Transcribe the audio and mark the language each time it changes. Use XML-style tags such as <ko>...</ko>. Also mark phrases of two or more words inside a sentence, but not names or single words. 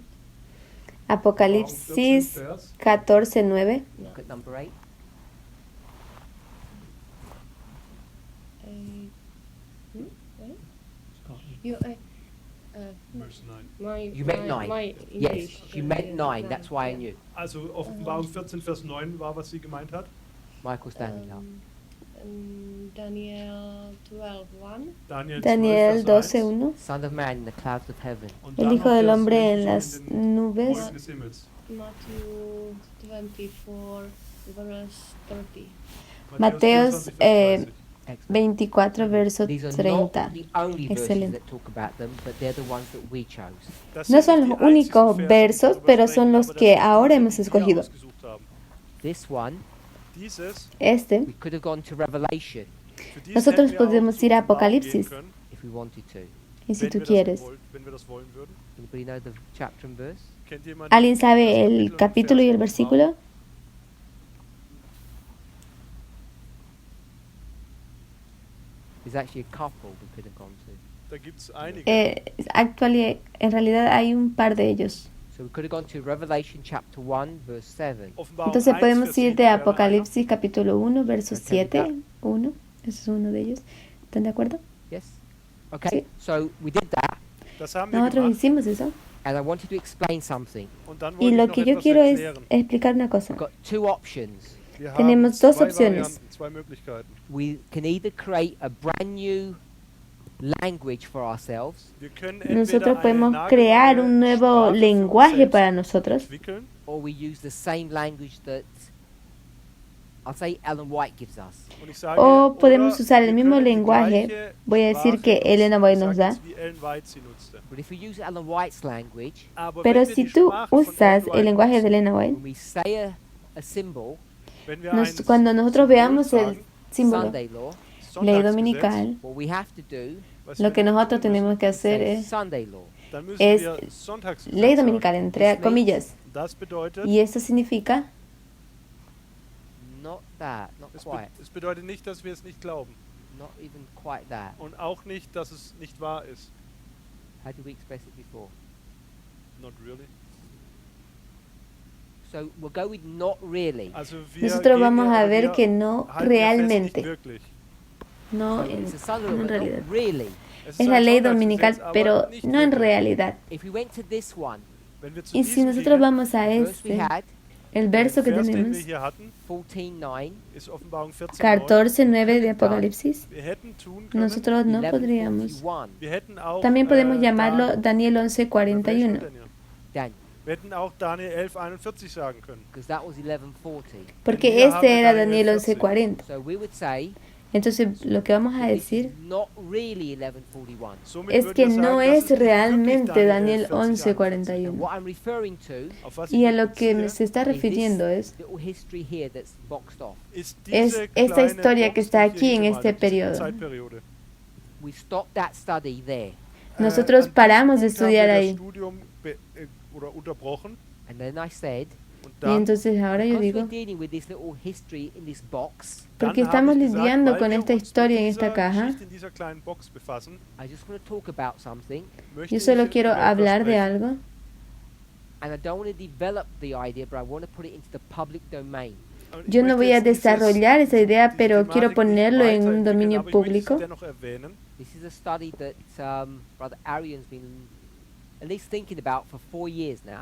<es>Apocalipsis 14:9.</es> <en>Look at number 8. 8. You, Verse 9. my, You meant my, 9. my Yes, English, you meant 9. That's why I knew.</en> <de>Also Offenbarung 14, Vers 9 war, was sie gemeint hat.</de> <en>Michael standing up. Daniel 12:1. Daniel, Daniel</en> <de>12, Vers 1. 12:1.</de> <en>Son of Man in the clouds of heaven.</en> <de>Und</de> <es>El</es> <de>dann</de> <es>Hijo</es> <de>noch</de> <es>del</es> <de>das</de> <es>Hombre en</es> <de>Englische</de> <es>las</es> <de>in den</de> <es>nubes.</es> <de>Wolken des Himmels.</de> <en>Matthew 24, verse 30.</en> <es>Mateos,</es> <de>24, Vers 30.</de> <en>Excellent.</en> <es>24, verso</es> <en>These are 30. not the only verses</en> <es>Excelente.</es> <en>that talk about them, but they're the ones that we chose.</en> <de>Das</de> <es>No</es> <de>sind</de> <es>son</es> <de>nicht</de> <es>los</es> <de>die</de> <es>únicos</es> <de>einzigen Verse, die</de> <es>versos,</es> <de>darüber</de> <es>pero</es> <de>sprechen,</de> <es>son los</es> <de>aber das</de> <es>que</es> <de>sind</de> <es>ahora</es> <de>diese,</de> <es>hemos</es> <de>die wir</de> <es>escogido.</es> <de>ausgesucht haben.</de> <en>This one,</en> <de>Dieses,</de> <es>Este,</es> <en>we could have gone to Revelation</en> <de>für dieses</de> <es>Nosotros</es> <de>hätten wir auch</de> <es>podemos</es> <de>zu</de> <es>ir a</es> <de>Offenbarung gehen</de> <es>Apocalipsis.</es> <de>können,</de> <en>if we wanted to.</en> <es>y si</es> <de>wenn</de> <es>tú</es> <de>wir das</de> <es>quieres.</es> <de>wenn wir das wollen würden.</de> <en>Anybody know the chapter and verse?</en> <de>Kennt jemand</de> <es>¿Alguien</es> <de>das</de> <es>sabe el</es> <de>Kapitel und</de> <es>capítulo y</es> <de>Vers</de> <es>el</es> <de>von Offenbarung?</de> <es>versículo?</es> <en>There's actually a couple we could have gone to.</en> <de>Da gibt es einige.</de> <es>En realidad hay un par de ellos.</es> <en>So we could have gone to Revelation chapter 1, verse 7.</en> <de>Offenbarung</de> <es>Entonces</es> <de>1,</de> <es>podemos</es> <de>Vers</de> <es>ir</es> <de>7</de> <es>de</es> <de>wäre einer.</de> <es>Apocalipsis capítulo 1, verso Ok, 7, 1. Ese es uno de ellos. ¿Están de acuerdo?</es> <en>Yes? Okay,</en> <es>Sí.</es> <en>so we did that,</en> <de>Das haben wir</de> <es>Nosotros</es> <de>gemacht.</de> <es>hicimos eso.</es> <en>and I wanted to explain something.</en> <de>Und dann</de> <es>Y</es> <de>wollte ich</de> <es>lo</es> <de>noch</de> <es>que yo</es> <de>etwas</de> <es>quiero es</es> <de>erklären.</de> <es>explicar una cosa.</es> <en>We've got two options.</en> <de>Wir</de> <es>Tenemos</es> <de>haben</de> <es>dos</es> <de>zwei</de> <es>opciones.</es> <de>Varianten, zwei Möglichkeiten.</de> <en>We can either create a brand new language for ourselves,</en> <de>Wir können</de> <es>Nosotros</es> <de>entweder eine</de> <es>podemos</es> <de>nagelneue</de> <es>crear un nuevo</es> <de>Sprache für uns</de> <es>lenguaje</es> <de>selbst</de> <es>para nosotros,</es> <de>entwickeln,</de> <en>or we use the same language that, I'll say, Ellen White gives us.</en> <de>und ich sage,</de> <es>o podemos</es> <de>oder</de> <es>usar el</es> <de>wir</de> <es>mismo</es> <de>können die</de> <es>lenguaje.</es> <de>gleiche</de> <es>Voy a decir</es> <de>Sprache</de> <es>que</es> <de>nutzen.</de> <es>Elena White</es> <de>Ich</de> <es>nos</es> <de>sage</de> <es>da.</es> <de>jetzt, wie Ellen White sie nutzte.</de> <en>But if we use Ellen White's language,</en> <de>Aber</de> <es>Pero</es> <de>wenn wir</de> <es>si</es> <de>die</de> <es>tú</es> <de>Sprache von</de> <es>usas</es> <de>Ellen</de> <es>el</es> <de>White</de> <es>lenguaje de</es> <de>nutzen,</de> <es>Elena White,</es> <en>when we say a symbol,</en> <de>wenn wir</de> <es>cuando nosotros veamos el</es> <de>sagen,</de> <es>símbolo,</es> <en>Sunday law,</en> <es>ley</es> <de>Sonntagsgesetz,</de> <es>dominical,</es> <en>what we have to do</en> <de>was</de> <es>lo</es> <de>wir</de> <es>que nosotros</es> <de>tun müssen,</de> <es>tenemos que hacer</es> <en>say</en> <es>es</es> <en>Sunday law.</en> <de>dann müssen</de> <es>es</es> <de>wir Sonntagsgesetz</de> <es>ley</es> <de>sagen.</de> <es>dominical, entre</es> <en>This</en> <es>comillas.</es> <de>Das bedeutet,</de> <es>Y eso significa</es> <en>that. Not quite.</en> <de>Es bedeutet nicht, dass wir es nicht glauben.</de> <en>Not even quite that.</en> <de>Und auch nicht, dass es nicht wahr ist.</de> <en>How did we express it before? Not really. So we'll go with not really.</en> <de>Also</de> <es>Nosotros</es> <de>gehen</de> <es>vamos a</es> <de>wir-</de> <es>ver</es> <de>wir</de> <es>que no</es> <de>halten wir fest,</de> <es>realmente,</es> <de>nicht wirklich.</de> <es>no</es> <en>So</en> <es>en,</es> <en>it's a Sunday law,</en> <es>no en</es> <en>but not</en> <es>realidad.</es> <en>really.</en> <de>Es</de> <es>Es</es> <de>ein</de> <es>la ley</es> <de>Sonntagsgesetz,</de> <es>dominical,</es> <de>aber</de> <es>pero</es> <de>nicht</de> <es>no en</es> <de>wirklich.</de> <es>realidad.</es> <en>If we went to this one,</en> <de>Wenn wir zu</de> <es>Y si</es> <de>diesem</de> <es>nosotros</es> <de>gehen,</de> <es>vamos a</es> <en>the verse we</en> <es>este,</es> <en>had,</en> <es>el verso que</es> <de>Vers, den wir</de> <es>tenemos,</es> <de>hier hatten,</de> <en>14:9,</en> <de>ist Offenbarung 14,9.</de> <es>14:9 de Apocalipsis,</es> <de>Wir hätten tun können,</de> <es>nosotros no podríamos. 11:41.</es> <de>wir hätten auch</de> <es>También podemos Dan- llamarlo Daniel</es> <de>Welcher</de> <es>11:41,</es> <de>denn hier?</de> <es>Daniel,</es> <de>Wir hätten auch Daniel 11,41 sagen können.</de> <en>because that was 11:40.</en> <es>porque</es> <de>Hier haben</de> <es>este</es> <de>wir</de> <es>era</es> <de>Daniel</de> <es>Daniel</es> <de>14.</de> <es>11:40.</es> <en>So we would say</en> <es>Entonces lo que vamos a</es> <en>this is</en> <es>decir</es> <en>not really 11:41.</en> <de>Somit</de> <es>es</es> <de>würden</de> <es>que</es> <de>wir sagen,</de> <es>no</es> <de>das</de> <es>es</es> <de>ist nicht</de> <es>realmente</es> <de>wirklich Daniel 11,41.</de> <es>11:41.</es> <en>And what I'm referring to</en> <de>Auf was</de> <es>Y</es> <de>ich</de> <es>a lo que</es> <de>beziehe,</de> <es>se está</es> <en>is</en> <es>refiriendo</es> <en>this</en> <es>es</es> <en>little history here that's boxed off.</en> <de>ist</de> <es>es</es> <de>diese</de> <es>esta</es> <de>kleine</de> <es>historia que</es> <de>Box,</de> <es>está</es> <de>die hier</de> <es>aquí en</es> <de>hingemalt</de> <es>este</es> <de>ist, diese</de> <es>periodo.</es> <de>Zeitperiode.</de> <en>We stopped that study there.</en> <es>Nosotros</es> <de>An diesem</de> <es>paramos de</es> <de>Punkt haben</de> <es>estudiar</es> <de>wir das</de> <es>ahí.</es> <de>Studium oder unterbrochen</de> <en>And then I said,</en> <de>und</de> <es>Y</es> <de>dann,</de> <es>entonces ahora yo</es> <en>because we're</en> <es>digo,</es> <en>dealing with this little history in this box,</en> <es>porque</es> <de>dann</de> <es>estamos</es> <de>habe ich gesagt,</de> <es>lidiando</es> <de>weil</de> <es>con</es> <de>wir</de> <es>esta</es> <de>uns mit</de> <es>historia en</es> <de>dieser</de> <es>esta caja,</es> <de>Geschichte in dieser kleinen Box befassen,</de> <en>I just want to talk about something,</en> <de>möchte</de> <es>yo solo</es> <de>ich</de> <es>quiero</es> <de>über etwas</de> <es>hablar de</es> <de>sprechen.</de> <es>algo.</es> <en>and I don't want to develop the idea, but I want to put it into the public domain.</en> <de>Und ich</de> <es>Yo no</es> <de>möchte</de> <es>voy a</es> <de>jetzt</de> <es>desarrollar esa idea,</es> <de>diese</de> <es>pero</es> <de>Thematik</de> <es>quiero</es> <de>nicht</de> <es>ponerlo en un</es> <de>weiterentwickeln,</de> <es>dominio</es> <de>aber ich möchte</de> <es>público.</es> <de>sie dennoch erwähnen.</de> <en>This is a study that Brother Arian's been at least thinking about for 4 years now.</en>